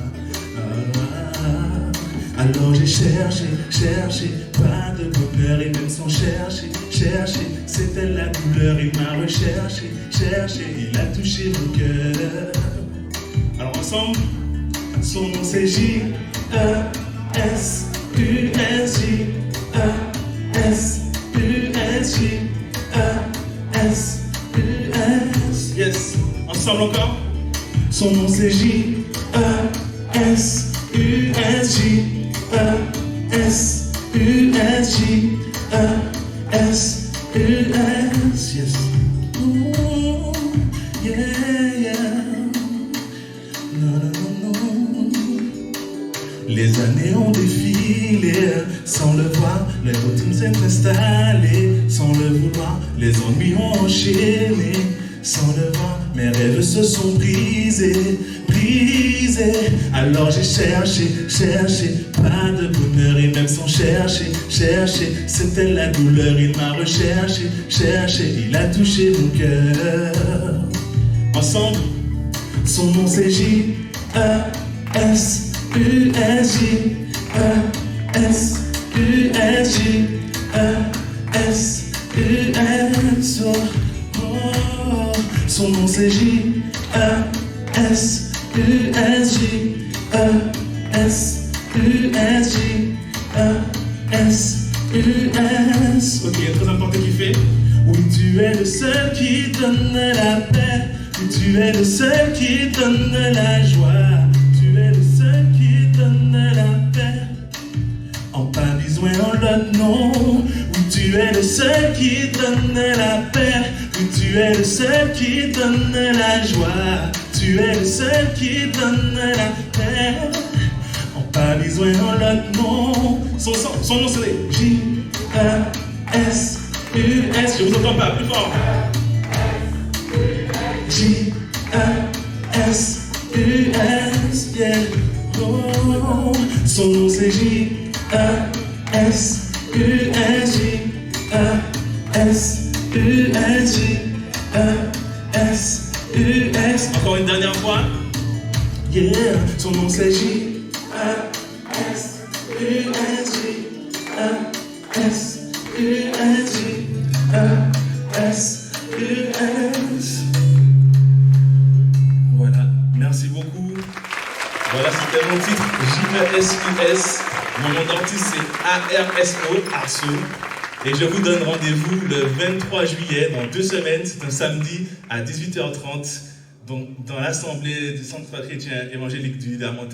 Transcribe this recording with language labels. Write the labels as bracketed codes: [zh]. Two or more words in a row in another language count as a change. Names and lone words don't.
[fr] Alors j'ai cherché, pas de bonheur et même sans chercher, c'était la douleur. Il m'a recherché, il a touché mon cœur. Alors ensemble, son nom c'est J-E-S-U-S, J-E-S-U-S, J-E-S-U-S. Yes, ensemble encore. Son nom c'est J-E-S-U-S, J-E-S-U-S, J-E-S-U-S. [en] Yes. Ooh, yeah. [fr] No. Les années ont défilé, sans le voir, les routines s'est installée, sans le vouloir, les ennuis ont enchaîné, sans le voir, mes rêves se sont brisés. Alors j'ai cherché, pas de bonheur et même sans chercher, c'était la douleur. Il m'a recherché, il a touché mon cœur. ensemble. Son nom c'est J-E-S-U-S-J. E-S-U-S-J. E-S-U-S. Oh, oh. Son nom c'est J-E-S-U-S-J. E-S-U-S-J. E-S-U-S. Ok, très important qu'il fait. Oui, tu es le seul qui donne la paix. Oui, tu es le seul qui donne la joie. Tu es le seul qui donne la paix. En pas besoin en l'autre nom. Oui, tu es le seul qui donne la paix. Oui, tu es le seul qui donne la joie. Tu es le seul qui donne la paix. En pas besoin en l'autre nom. Son nom c'est J-E-S-U-S. Je vous entends pas, plus fort. J-E-S-U-S. Yeah. Oh. Son nom c'est J-E-S-U-S-J. E-S-U-S-J. E-S-U-S. Encore une dernière fois. Yeah. Son nom c'est J-E-S-U-S-J. E-S-U-S-J. E-S-U-S. Voilà, merci beaucoup. Voilà, c'était mon titre, J-E-S-U-S. Mon nom d'artiste, c'est A-R-S-O, Arso. Et je vous donne rendez-vous le 23 juillet, dans 2 semaines. C'est un samedi à 18h30, donc dans l'Assemblée du Centre chrétien évangélique du Lamentin.